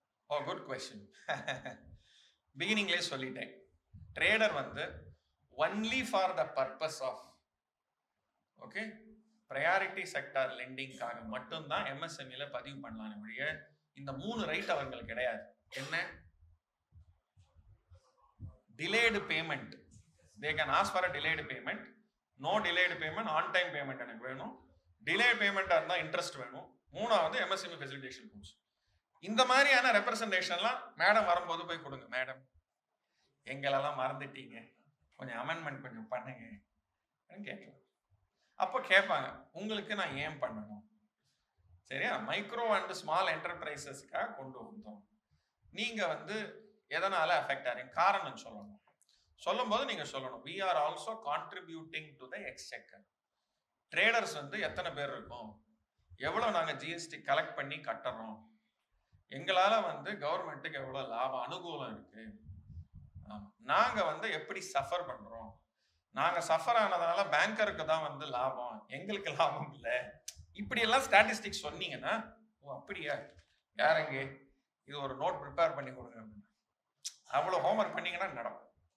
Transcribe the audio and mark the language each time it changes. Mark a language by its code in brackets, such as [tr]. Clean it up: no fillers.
[ta] ஓ good question. பிகினிங்லேயே சொல்லிட்டேன், trader வந்து [en] only for the purpose of [ta] okay priority sector லெண்டிங்காக மட்டும்தான் எம்எஸ்எம்இல பதிவு பண்ணலாம் ஒழிய இந்த 3 ரைட் அவங்களுக்கு கிடையாது. என்ன? [en] delayed payment, they can ask for a delayed payment, no delayed payment, on time payment [ta] எனக்கு வேணும், [en] delayed payment [ta] இருந்தா இன்ட்ரெஸ்ட் வேணும், மூணாவது [en] MSME facilitation course. [ta] இந்த மாதிரியான ரெப்ரசன்டேஷன்லாம் மேடம் வரும்போது போய் கொடுங்க. மேடம் எங்களெல்லாம் மறந்துட்டீங்க, கொஞ்சம் அமெண்ட்மெண்ட் கொஞ்சம் பண்ணுங்க கேட்கலாம். அப்போ கேட்பாங்க உங்களுக்கு நான் ஏன் பண்ணணும், சரியா? மைக்ரோ அண்ட் ஸ்மால் என்டர்பிரைசஸ்க்காக கொண்டு வந்தோம். நீங்க வந்து எதனால அஃபெக்ட் ஆகிறீங்க காரணம் சொல்லணும். சொல்லும் போது நீங்க சொல்லணும் [en] we are also contributing to the exchequer. [ta] Traders வந்து எத்தனை பேர் இருக்கோம், எவ்வளவு நாங்க ஜிஎஸ்டி கலெக்ட் பண்ணி கட்டுறோம், எங்களால வந்து கவர்மெண்ட்டுக்கு எவ்வளவு லாபம் அனுகூலம் இருக்கு, நாங்க வந்து எப்படி சஃபர் பண்றோம், நாங்க சஃபர் ஆனதுனால பேங்கருக்கு தான் வந்து லாபம், எங்களுக்கு லாபம் இல்லை, இப்படி எல்லாம் ஸ்டாட்டிஸ்டிக்ஸ் சொன்னீங்கன்னா ஓ அப்படியா யாரங்க இது ஒரு நோட் ப்ரிப்பேர் பண்ணி கொடுங்க அப்படின்னு அவ்வளவு ஹோம்ஒர்க் பண்ணீங்கன்னா நடக்கும்.